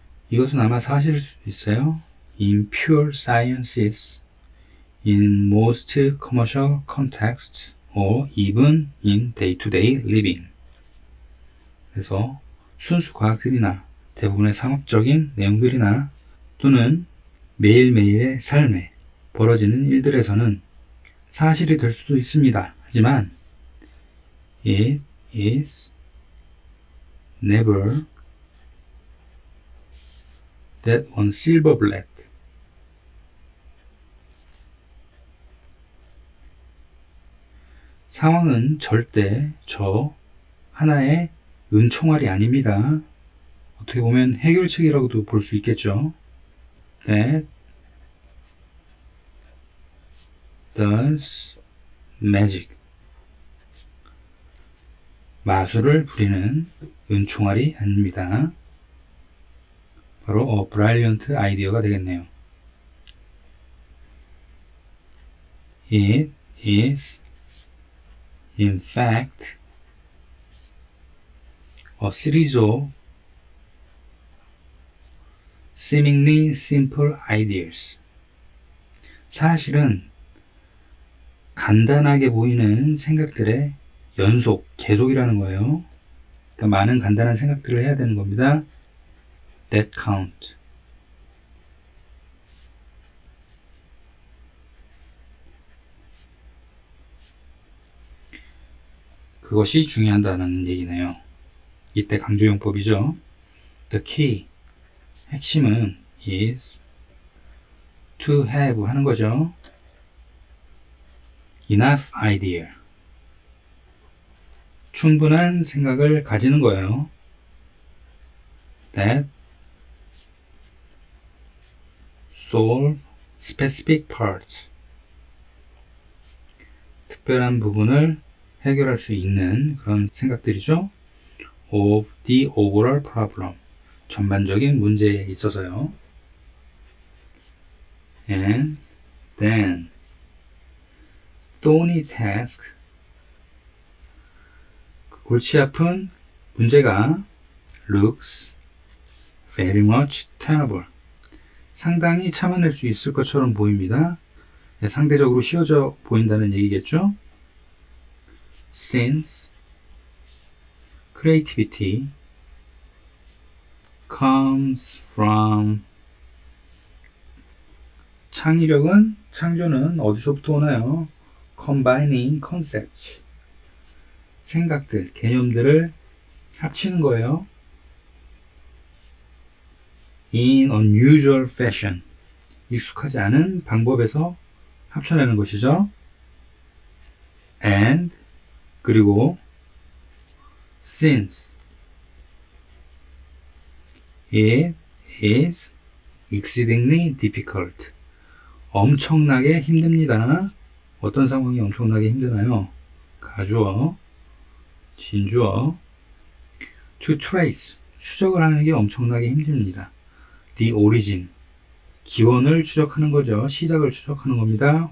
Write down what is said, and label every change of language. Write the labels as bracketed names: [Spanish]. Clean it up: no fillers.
[Korean] 이것은 아마 사실일 수도 있어요. [English] In pure sciences, in most commercial contexts, or even in day-to-day living. [Korean] 그래서 순수 과학들이나 대부분의 상업적인 내용들이나 또는 매일매일의 삶에 벌어지는 일들에서는 사실이 될 수도 있습니다. 하지만 [English] it is never that on silver bullet. [Korean] 상황은 절대 저 하나의 은총알이 아닙니다. 어떻게 보면 해결책이라고도 볼 수 있겠죠. [English] That does magic. [Korean] 마술을 부리는 은총알이 아닙니다. 바로 brilliant 아이디어가 되겠네요. [English] It is in fact a series of seemingly simple ideas. [Korean] 사실은 간단하게 보이는 생각들의 연속, 계속이라는 거예요. 그러니까 많은 간단한 생각들을 해야 되는 겁니다. [English] That count. [Korean] 그것이 중요하다는 얘기네요. 이때 강조용법이죠. [English] The key. [Korean] 핵심은 [English] is to have [Korean] 하는 거죠. [English] Enough idea. [Korean] 충분한 생각을 가지는 거예요. [English] That solve specific parts. [Korean] 특별한 부분을 해결할 수 있는 그런 생각들이죠. [English] Of the overall problem. [Korean] 전반적인 문제에 있어서요. [English] And then thorny task. [Korean] 골치 아픈 문제가 [English] looks very much tenable. [Korean] 상당히 참아낼 수 있을 것처럼 보입니다. 상대적으로 쉬워져 보인다는 얘기겠죠. [English] Since creativity comes from [Korean] 창조는 어디서부터 오나요? [English] Combining concepts. [Korean] 생각들, 개념들을 합치는 거예요. [English] In unusual fashion. [Korean] 익숙하지 않은 방법에서 합쳐내는 것이죠. [English] And [Korean] 그리고 [English] since it is exceedingly difficult. [Korean] 엄청나게 힘듭니다. 어떤 상황이 엄청나게 힘드나요? 가주어, 진주어. [English] To trace. [Korean] 추적을 하는 게 엄청나게 힘듭니다. [English] The origin. [Korean] 기원을 추적하는 거죠. 시작을 추적하는 겁니다.